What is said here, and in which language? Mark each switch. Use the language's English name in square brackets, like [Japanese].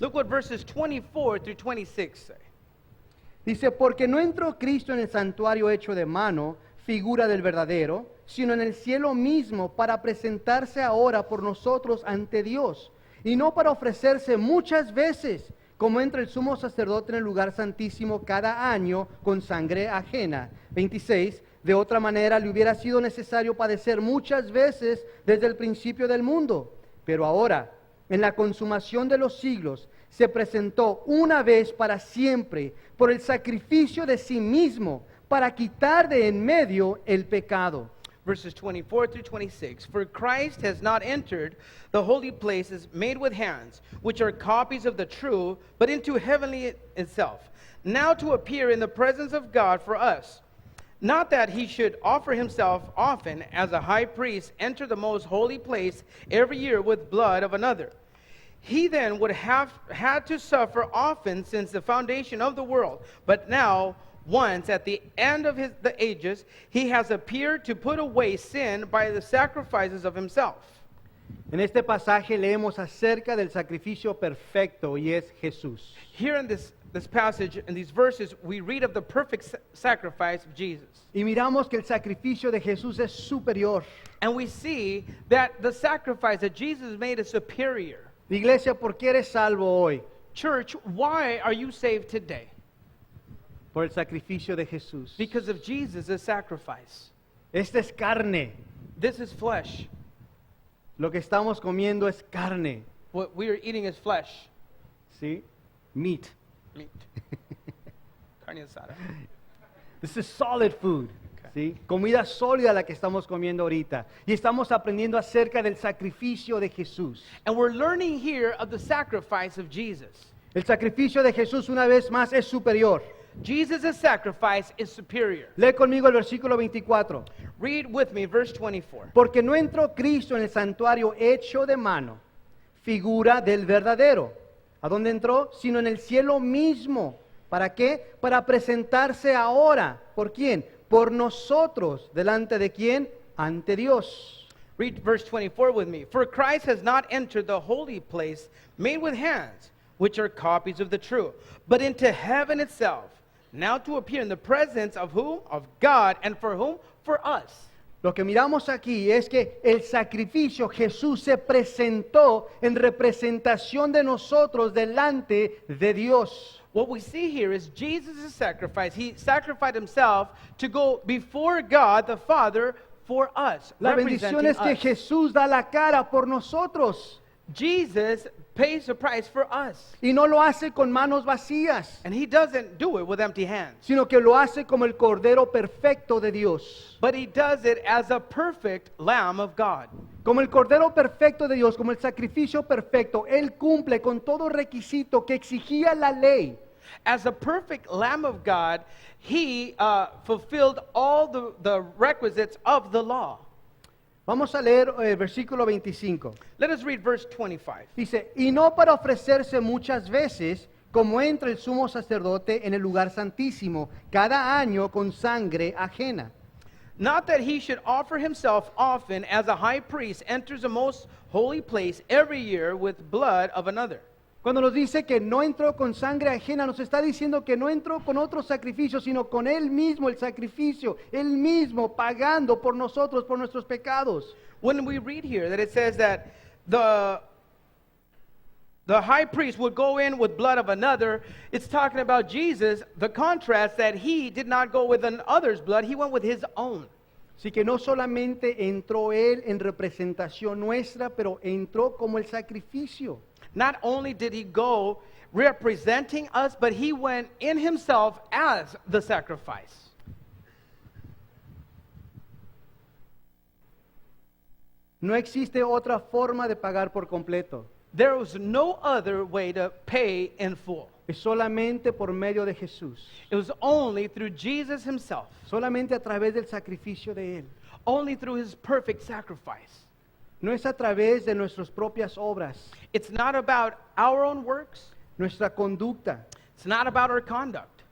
[English] Look what verses 24 through 26 say. [Spanish] Dice, porque no entró Cristo en el santuario hecho de mano, figura del verdadero, sino en el cielo mismo para presentarse ahora por nosotros ante Dios, y no para ofrecerse muchas veces, como entra el sumo sacerdote en el lugar santísimo cada año con sangre ajena. 26, de otra manera le hubiera sido necesario padecer muchas veces desde el principio del mundo, pero ahora, en la consumación de los siglos, se presentó una vez para siempre por el sacrificio de sí mismo para quitar de en medio el pecado. [English] Verses 24 through 26. For Christ has not entered the holy places made with hands, which are copies of the true, but into heavenly itself, now to appear in the presence of God for us. Not that he should offer himself often as a high priest enter the most holy place every year with blood of another. He then would have had to suffer often since the foundation of the world, but now once at the end of the ages, he has appeared to put away sin by the sacrifices of himself. [Spanish] En este pasaje leemos acerca del sacrificio perfecto y es Jesús. [English] Here in this passage, in these verses, we read of the perfect sacrifice of Jesus. [Spanish] Y miramos que el sacrificio de Jesús es superior. [English] And we see that the sacrifice that Jesus made is superior. [Spanish] Iglesia, ¿por qué eres salvo hoy? [English] Church, why are you saved today? [Spanish] Por el sacrificio de Jesús. [English] Because of Jesus' sacrifice. [Spanish] Esta es carne. [English] This is flesh. [Spanish] Lo que estamos comiendo es carne. [English] What we are eating is flesh. [Spanish] ¿Sí? [English] Meat. Meat. [Spanish] Carne asada. [English] This is solid food. [Spanish] ¿Sí? Comida sólida la que estamos comiendo ahorita. Y estamos aprendiendo acerca del sacrificio de Jesús. [English] And we're learning here of the sacrifice of Jesus. [Spanish] El sacrificio de Jesús una vez más es superior. [English] Jesus' sacrifice is superior. [Spanish] Lee conmigo el versículo 24. [English] Read with me verse 24. [Spanish] Porque no entró Cristo en el santuario hecho de mano, figura del verdadero. ¿A dónde entró? Sino en el cielo mismo. ¿Para qué? Para presentarse ahora. ¿Por quién? Por nosotros. ¿Delante de quién? Ante Dios. [English] Read verse 24 with me. For Christ has not entered the holy place made with hands, which are copies of the true, but into heaven itself, now to appear in the presence of whom? Of God, and for whom? For us. [Spanish] Lo que miramos aquí es que el sacrificio, Jesús se presentó en representación de nosotros delante de Dios. [English] What we see here is Jesus' sacrifice. He sacrificed himself to go before God the Father for us, [Spanish] La bendición [English] representing [Spanish] es que [English] us. [Spanish] Jesús da la cara por nosotros [English] Jesus pays the price for us. [Spanish] y no lo hace con manos vacías, [English] And he doesn't do it with empty hands, [Spanish] sino que lo hace como el Cordero perfecto de Dios. [English] but he does it as a perfect Lamb of God. [Spanish] Como el Cordero perfecto de Dios, como el sacrificio perfecto, Él cumple con todo requisito que exigía la ley. [English] As a perfect Lamb of God, he fulfilled all the requisites of the law. [Spanish] Vamos a leer el versículo 25. [English] Let us read verse 25. [Spanish] Dice, y no para ofrecerse muchas veces, como entra el sumo sacerdote en el lugar santísimo, cada año con sangre ajena. [English] Not that he should offer himself often, as a high priest enters the most holy place every year with blood of another. [Spanish] Cuando nos dice que no entró con sangre ajena, nos está diciendo que no entró con otro sacrificio, sino con Él mismo el sacrificio, Él mismo pagando por nosotros, por nuestros pecados. [English] When we read here that it says that the high priest would go in with blood of another, it's talking about Jesus, the contrast that he did not go with another's blood, he went with his own. [Spanish] Así que no solamente entró Él en representación nuestra, pero entró como el sacrificio. [English] Not only did he go representing us, but he went in himself as the sacrifice. [Spanish] No existe otra forma de pagar por completo. [English] There was no other way to pay in full. [Spanish] Es solamente por medio de Jesús. [English] It was only through Jesus himself, [Spanish] Solamente a través del sacrificio de Él. [English] only through his perfect sacrifice. [Spanish] No es a través de nuestras propias obras, [English] It's not about our own works. [Spanish] nuestra conducta. [English] It's not about our conduct,